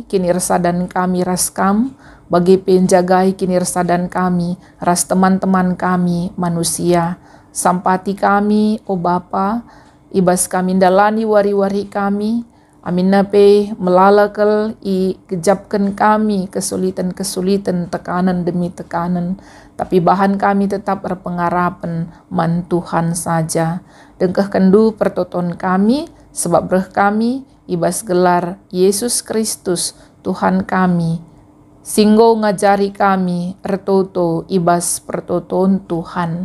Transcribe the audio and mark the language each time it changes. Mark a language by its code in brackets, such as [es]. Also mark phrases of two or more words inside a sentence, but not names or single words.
[btx] kini resadan kami raskam, bagi penjagai kini resadan kami, ras teman-teman kami manusia, sampati kami, o Bapa, ibas kami dalani wari-wari kami, amin napi melalakel i kejapkan kami kesulitan-kesulitan, [id] tekanan demi tekanan, [btx] tapi bahan kami [id] tetap berpengarapan [btx] man Tuhan saja. Dengkah kendu pertoton kami, sebab breh kami ibas gelar Yesus Kristus Tuhan kami. Singgo ngajari kami retoto ibas pertoton Tuhan.